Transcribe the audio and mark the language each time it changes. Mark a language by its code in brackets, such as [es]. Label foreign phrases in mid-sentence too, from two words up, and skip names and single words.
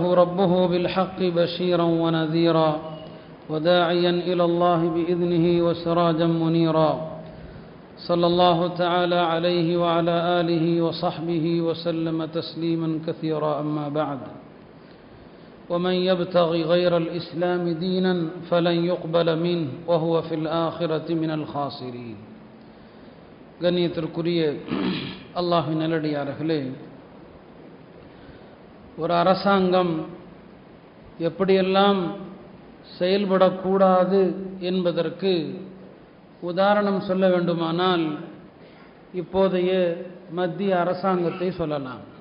[ar] ربه بالحق بشيرا ونذيرا وداعيا إلى الله بإذنه وسراجا منيرا صلى الله تعالى عليه وعلى آله وصحبه وسلم تسليما كثيرا أما بعد ومن يبتغي غير الإسلام دينا فلن يقبل منه وهو في الآخرة من الخاسرين. [ta] கண்ணியத்திற்குரிய அல்லாஹ்வின் நல்லடியார்களே, ஒரு அரசாங்கம் எப்படியெல்லாம் செயல்படக்கூடாது என்பதற்கு உதாரணம் சொல்ல வேண்டுமானால் இப்போதைய மத்திய அரசாங்கத்தை சொல்லலாம்.